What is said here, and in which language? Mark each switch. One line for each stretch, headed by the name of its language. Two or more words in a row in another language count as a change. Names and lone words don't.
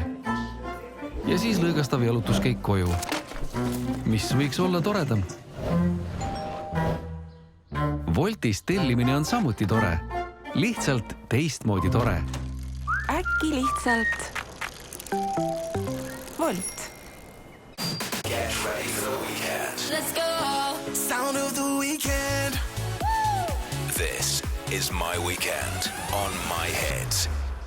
Estonian: Ja siis lõõgastav jalutuskäik koju. Mis võiks olla toredam? Woltis tellimine on samuti tore. Lihtsalt teistmoodi tore. Äkki lihtsalt Wolt.
English: Get ready for the weekend. Let's go. Sound of the weekend. This is My Weekend on My Hits.